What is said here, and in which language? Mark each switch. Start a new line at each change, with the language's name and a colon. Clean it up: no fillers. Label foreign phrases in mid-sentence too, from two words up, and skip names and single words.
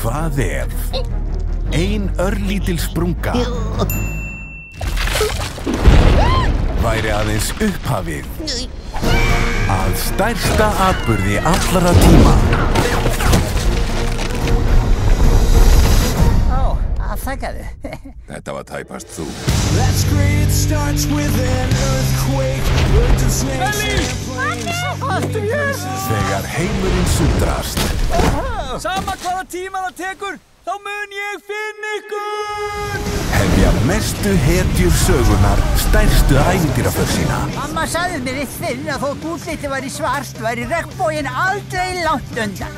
Icelandic: Hvað ef ein örlítil sprunga væri aðeins upphafið að stærsta atburði allra tíma. Afsakaðu. Þetta var tæpast þú.
English: That's great, starts with an earthquake.
Icelandic: Þegar heimurinn sundrast Sama hvaða tíma það tekur, þá mun ég finna ykkur! hefja mestu hetjur sögunar stærstu ævintýraför sína. Mamma sagði mér eitt þinn að þótt útlitið væri svart, væri regnboginn aldrei langt undan.